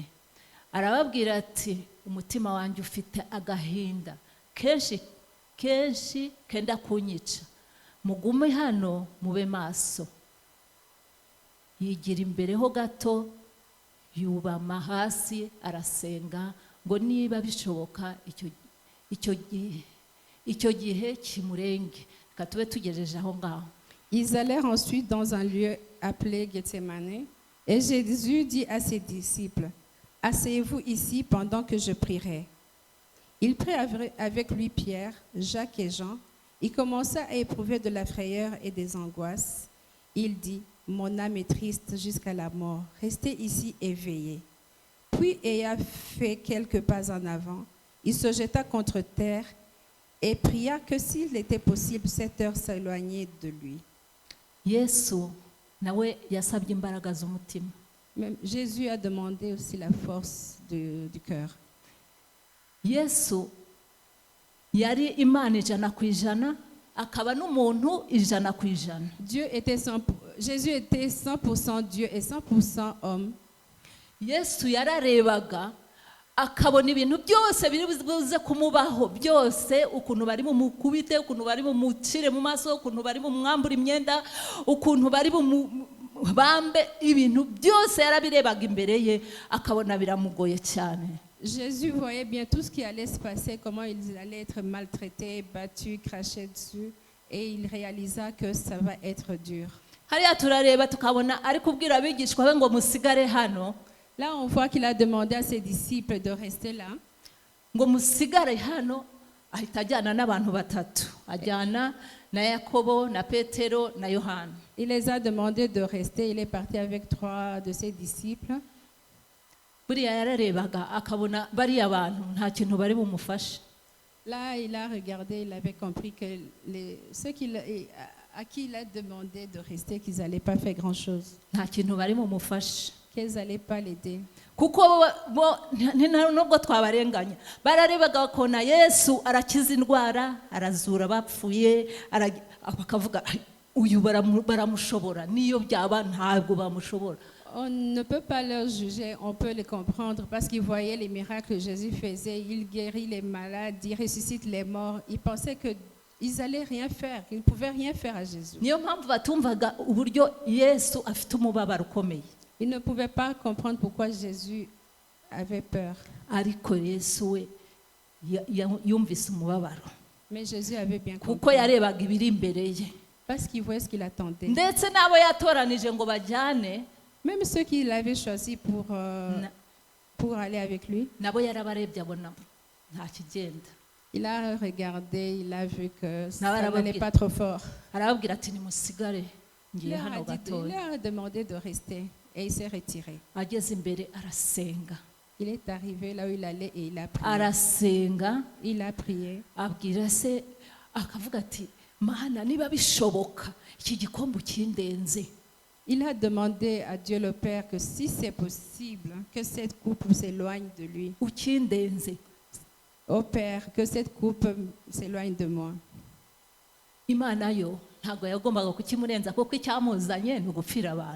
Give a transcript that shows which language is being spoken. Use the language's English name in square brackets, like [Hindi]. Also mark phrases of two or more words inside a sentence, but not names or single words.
[Kinyarwanda] Arababwira ati umutima wanjye ufite agahinda kenshi kenshi kenda kunyica, mugume hano mube maso. Yigira imbere ho gato, yubama hasi arasenga ngo niba bishoboka icyo gihe kimurenge. Reka tube tugejeje aho ngaho. [French] Ils allèrent ensuite dans un lieu appelé Gethsemane, et Jésus dit à ses disciples, asseyez-vous ici pendant que je prierai. Il prit avec lui Pierre, Jacques et Jean. Il commença à éprouver de la frayeur et des angoisses. Il dit, mon âme est triste jusqu'à la mort. Restez ici et veillez. Puis, ayant fait quelques pas en avant, il se jeta contre terre et pria que s'il était possible, cette heure s'éloignait de lui. [Kinyarwanda] Yesu nawe yasabye imbaraga z'umutima. [French] Même Jésus a demandé aussi la force du cœur. [Kinyarwanda] Yesu yari Imana 100%, akaba n'umuntu 100%. [French] Jésus était 100% Dieu et 100% homme. [Kinyarwanda] Yesu yararebaga akabona ibintu byose biri buze kumubaho byose, ukuntu bari mu mukubite, ukuntu bari mu mucire mu maso, ukuntu bari mu mwambura imyenda, ukuntu bari mu bambe, ibintu byose yarabirebaga imbere ye akabona biramugoye cyane. [French] Jésus voyait bien tout ce qui allait se passer, comment ils allaient être maltraités, battus, crachés dessus, et il réalisa que ça va être dur. [Kinyarwanda] Hariya turareba tukabona ari kubwira abigishwa be ngo musigare hano. [French] Là, on voit qu'il a demandé à ses disciples de rester là. [Kinyarwanda] Ngo musigare hano, ahita ajyana n'abantu batatu, ajyana na Yakobo na Petero na Yohana. [French] Il les a demandé de rester. Il est parti avec 3 de ses disciples. [Kinyarwanda] Buriya yararebaga akabona bariya bantu nta kintu bari bumufashe. [French] Là, il a regardé, il avait compris que ceux à qui il a demandé de rester, qu'ils n'allaient pas faire grand-chose, [Kinyarwanda] Nta kintu bari bumufashe. [French] qu'ils n'allaient pas l'aider. [Kinyarwanda] Kuko bo nubwo twabarenganya bararebaga bakona Yesu arakiza indwara, arazura abapfuye, bakavuga uyu baramushobora, niyo byaba ntabwo bamushobora. [French] On ne peut pas leur juger, on peut les comprendre parce qu'ils voyaient les miracles que Jésus faisait. Il guérit les malades, il ressuscite les morts. Ils pensaient qu'ils n'allaient rien faire, qu'ils ne pouvaient rien faire à Jésus. [Kinyarwanda] Niyo mpamvu batumvaga uburyo Yesu afite umubabaro ukomeye. [French] Ils ne pouvaient pas comprendre pourquoi Jésus avait peur. [Kinyarwanda] Ariko Yesu we yumvise umubabaro. [French] Mais Jésus avait bien [Kinyarwanda] Kuko [French] compris [Kinyarwanda] yarebaga ibiri imbere ye. [French] parce qu'il voyait ce qu'il attendait. [Kinyarwanda] Ndetse n'abo yatoranije ngo bajyane, [French] Même ceux qu'il avait choisis pour aller avec lui, [Kinyarwanda] nabo yarabarebye abona nta kigenda. [French] il a regardé, il a vu que ça [Kinyarwanda] Nawe [French] n'allait [Kinyarwanda] arababwira- [French] pas trop fort. [Kinyarwanda] arababwira ati nimusigare [French] Il [Kinyarwanda] ngiye hano [French] leur [Kinyarwanda] gatoya. [French] a demandé de rester et il s'est retiré. [Kinyarwanda] Ageze imbere arasenga, [French] Il est arrivé là où il allait et il a prié. [Kinyarwanda] arasenga [French] Il a prié. [Kinyarwanda] abwira se, akavuga ati Mana niba bishoboka iki gikombe kindenze. [French] Il a demandé à Dieu le Père que si c'est possible, que cette coupe s'éloigne de lui. [Kinyarwanda] ukindenze. [French] Ô Père, que cette coupe s'éloigne de moi. [Kinyarwanda] Imana yo ntabwo yagombaga kukimurenza kuko icyamuzanye ni ugupfira abantu.